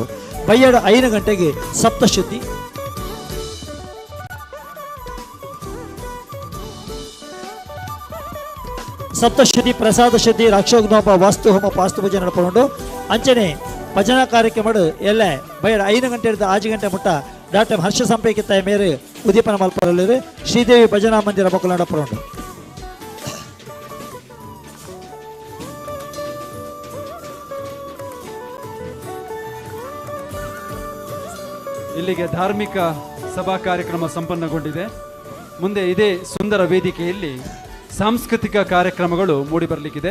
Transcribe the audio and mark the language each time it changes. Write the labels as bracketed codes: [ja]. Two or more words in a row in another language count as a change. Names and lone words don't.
[tcy] ಬಯ್ಯಡ 5 ಗಂಟೆಗೆ ಸಪ್ತಶುದ್ಧಿ, ಸಪ್ತಶುದ್ಧಿ, ಪ್ರಸಾದ ಶುದ್ಧಿ, ರಾಕ್ಷೋಗ್ನೋಪ, ವಾಸ್ತು ಹೋಮ, ಪಾಸ್ತು ಪೂಜೆ ನಡಪಡು. ಅಂಚನೆ ಭಜನಾ ಕಾರ್ಯಕ್ರಮ ಎಲ್ಲ ಬಯಡ 5 ಗಂಟೆ ಹಿಡಿದು 6 ಗಂಟೆ ಮುಟ್ಟ ಡಾಕ್ಟರ್ ಹರ್ಷ ಸಂಪೇಕಿತ ಮೇರೆ ಉದೀಪನ ಮಲ್ಪರಲ್ಲಿರು ಶ್ರೀದೇವಿ ಭಜನಾ ಮಂದಿರ ಮಕ್ಕಳು ನಡಪಡು. [kn] ಇಲ್ಲಿಗೆ ಧಾರ್ಮಿಕ ಸಭಾ ಕಾರ್ಯಕ್ರಮ ಸಂಪನ್ನಗೊಂಡಿದೆ. ಮುಂದೆ ಇದೇ ಸುಂದರ ವೇದಿಕೆಯಲ್ಲಿ ಸಾಂಸ್ಕೃತಿಕ ಕಾರ್ಯಕ್ರಮಗಳು ಮೂಡಿಬರಲಿಕ್ಕಿದೆ.